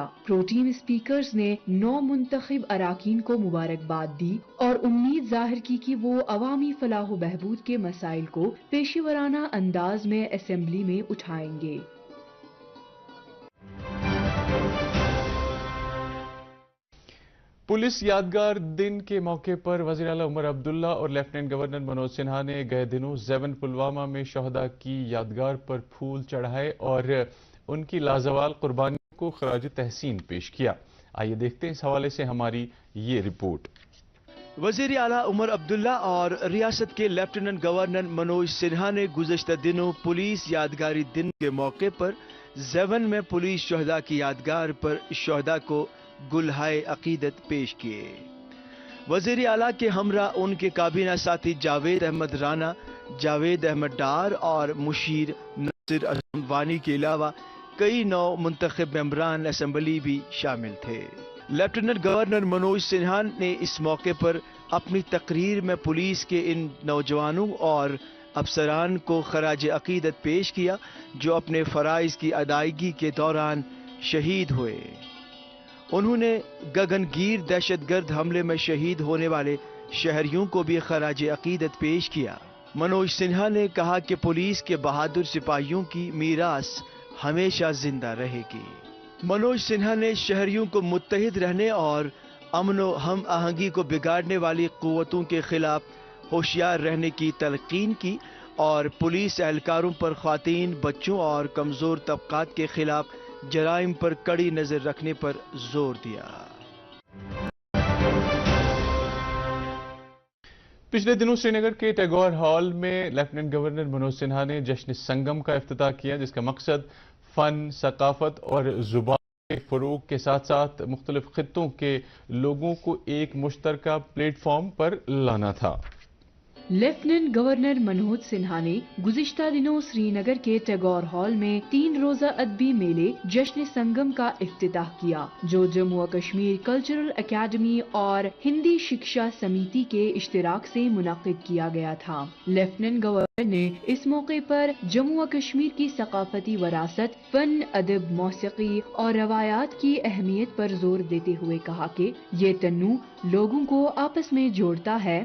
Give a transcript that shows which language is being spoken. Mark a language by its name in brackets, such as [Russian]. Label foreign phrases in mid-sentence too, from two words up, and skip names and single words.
[Urdu] پروٹیم اسپیکرز نے نو منتخب اراکین کو مبارکباد دی اور امید ظاہر کی کہ وہ عوامی فلاح و بہبود کے مسائل کو پیشہ ورانہ انداز میں اسمبلی میں اٹھائیں گے۔ پولیس یادگار دن کے موقع پر وزیر اعلیٰ عمر عبداللہ اور لیفٹیننٹ گورنر منوج سنہا نے گئے دنوں 7 پلوامہ میں شہداء کی یادگار پر پھول چڑھائے اور ان کی لازوال قربانیوں کو خراج تحسین پیش کیا۔ آئیے دیکھتے ہیں اس حوالے سے ہماری یہ رپورٹ۔ وزیر اعلیٰ عمر عبداللہ اور ریاست کے لیفٹیننٹ گورنر منوج سنہا نے گزشتہ دنوں پولیس یادگاری دن کے موقع پر 7 میں پولیس شہداء کی یادگار پر شہداء کو گلہائے عقیدت پیش کیے۔ وزیر اعلیٰ کے ہمراہ ان کے کابینہ ساتھی جاوید احمد رانا، جاوید احمد ڈار اور مشیر ناصر اعظم وانی کے علاوہ کئی نو منتخب ممبران اسمبلی بھی شامل تھے۔ لیفٹیننٹ گورنر منوج سنہا نے اس موقع پر اپنی تقریر میں پولیس کے ان نوجوانوں اور افسران کو خراج عقیدت پیش کیا جو اپنے فرائض کی ادائیگی کے دوران شہید ہوئے۔ انہوں نے گگن گیر دہشت گرد حملے میں شہید ہونے والے شہریوں کو بھی خراج عقیدت پیش کیا۔ منوج سنہا نے کہا کہ پولیس کے بہادر سپاہیوں کی میراث ہمیشہ زندہ رہے گی۔ منوج سنہا نے شہریوں کو متحد رہنے اور امن و ہم آہنگی کو بگاڑنے والی قوتوں کے خلاف ہوشیار رہنے کی تلقین کی اور پولیس اہلکاروں پر خواتین، بچوں اور کمزور طبقات کے خلاف جرائم پر کڑی نظر رکھنے پر زور دیا۔ پچھلے دنوں سری نگر کے ٹیگور ہال میں لیفٹیننٹ گورنر منوج سنہا نے جشن سنگم کا افتتاح کیا جس کا مقصد فن، ثقافت اور زبان کے فروغ کے ساتھ ساتھ مختلف خطوں کے لوگوں کو ایک مشترکہ پلیٹ فارم پر لانا تھا۔ لیفٹیننٹ گورنر منوج سنہا نے گزشتہ دنوں سری نگر کے ٹیگور ہال میں 3 روزہ ادبی میلے جشن سنگم کا افتتاح کیا جو جموں و کشمیر کلچرل اکیڈمی اور ہندی شکشا سمیتی کے اشتراک سے منعقد کیا گیا تھا۔ لیفٹیننٹ گورنر نے اس موقع پر جموں و کشمیر کی ثقافتی وراثت، فن، ادب، موسیقی اور روایات کی اہمیت پر زور دیتے ہوئے کہا کہ یہ تنوع لوگوں کو آپس میں جوڑتا ہے۔